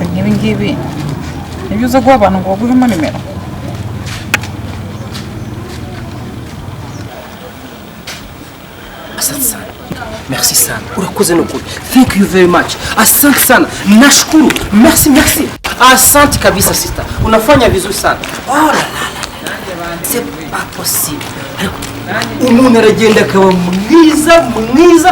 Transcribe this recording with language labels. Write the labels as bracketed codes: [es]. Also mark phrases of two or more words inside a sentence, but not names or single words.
[rw] nk'ibi ngibi nibyo uza guha abantu ngo baguhemo nimero. [sw] Asante sana. Merci sana. [rw] Urakoze nukuri. [en] Thank you very much. [sw] Asante sana. Nashukuru. Merci. Asante kabisa sister. Unafanya vizuri sana. [fr] Oh la la. C'est pas possible. [rw] Umuntu aragenda akaba mwiza.